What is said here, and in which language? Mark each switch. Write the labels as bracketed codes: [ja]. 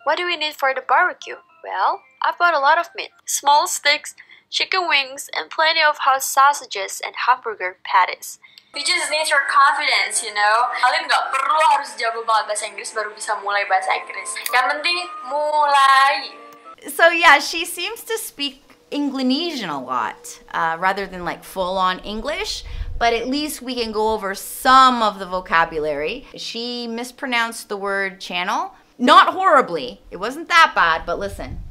[en] What do we need for the barbecue? Well, I've got a lot of meat. Small sticks, chicken wings, and plenty of hot sausages and hamburger patties. You just need your confidence, you know. [id] Kalian nggak perlu harus jago banget bahasa Inggris baru bisa mulai bahasa Inggris. Yang penting mulai. [en] So yeah, she seems to speak Inglinesian a lot, rather than like full-on English, but at least we can go over some of the vocabulary. She mispronounced the word channel. Not horribly. It wasn't that bad, but listen.